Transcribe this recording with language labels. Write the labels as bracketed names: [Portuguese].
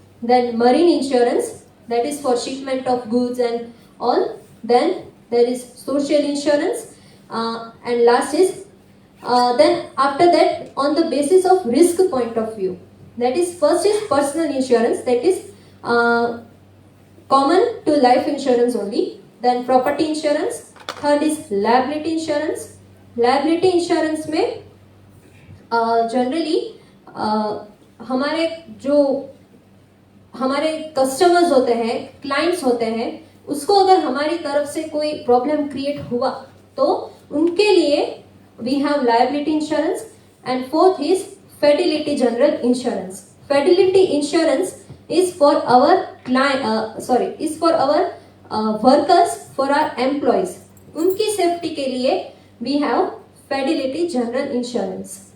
[English] Then marine insurance, that is for shipment of goods and all. Then there is social insurance, and last is Then after that, on the basis of risk point of view, that is, first is personal insurance, that is common to life insurance only. Then property insurance. Third is liability insurance. [Hindi] Liability insurance में generally हमारे जो हमारे customers होते हैं, clients होते हैं, उसको अगर हमारी तरफ से कोई प्रॉब्लम क्रिएट हुआ तो उनके लिए [English] We have liability insurance. And fourth is fidelity general insurance. Fidelity insurance is for our is for our workers, for our employees. [Hindi] उनकी सेफ्टी के लिए [English] we have fidelity general insurance.